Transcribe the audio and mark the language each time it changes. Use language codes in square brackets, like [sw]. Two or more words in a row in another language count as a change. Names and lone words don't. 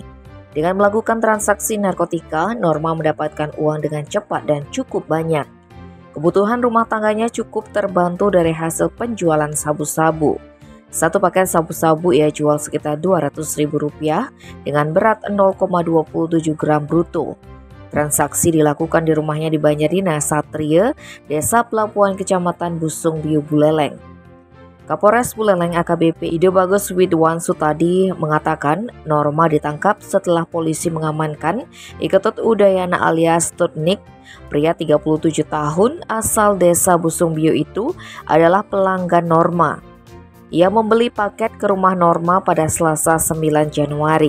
[id] Dengan melakukan transaksi narkotika, Norma mendapatkan uang dengan cepat dan cukup banyak. Kebutuhan rumah tangganya cukup terbantu dari hasil penjualan sabu-sabu. Satu paket sabu-sabu ia jual sekitar Rp200.000 dengan berat 0,27 gram bruto. Transaksi dilakukan di rumahnya di Banjarina Satria, Desa Pelabuhan Kecamatan Busung Biu Buleleng. Kapolres Buleleng AKBP Ide Bagus Widwan Sutadi mengatakan Norma ditangkap setelah polisi mengamankan Iketut Udayana alias Tutnik, pria 37 tahun asal Desa Busung Biu itu adalah pelanggan Norma. Ia membeli paket ke rumah Norma pada Selasa 9 Januari.